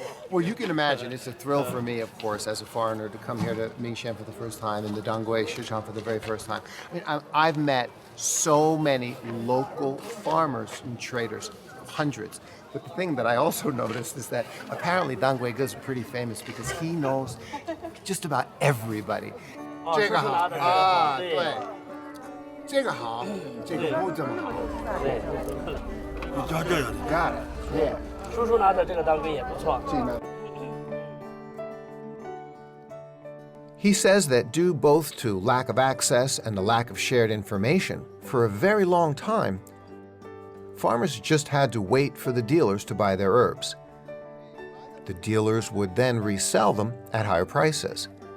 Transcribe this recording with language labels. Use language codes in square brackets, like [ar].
[en] Well, you can imagine, it's a thrill for me, of course, as a foreigner, to come here to Mingxian for the first time and the Dangui Shichang for the very first time. I mean, I've met so many local farmers and traders, hundreds. But the thing that I also noticed is that apparently Dangui Ge is pretty famous because he knows just about everybody. [zh] 这个好啊，对，这个好，这个不怎么好。对，你教这个 [en] got it. Yeah. [zh] 叔叔拿的这个当归也不错。 [en] He says that due both to lack of access and the lack of shared information, for a very long time, farmers just had to wait for the dealers to buy their herbs. The dealers would then resell them at higher prices.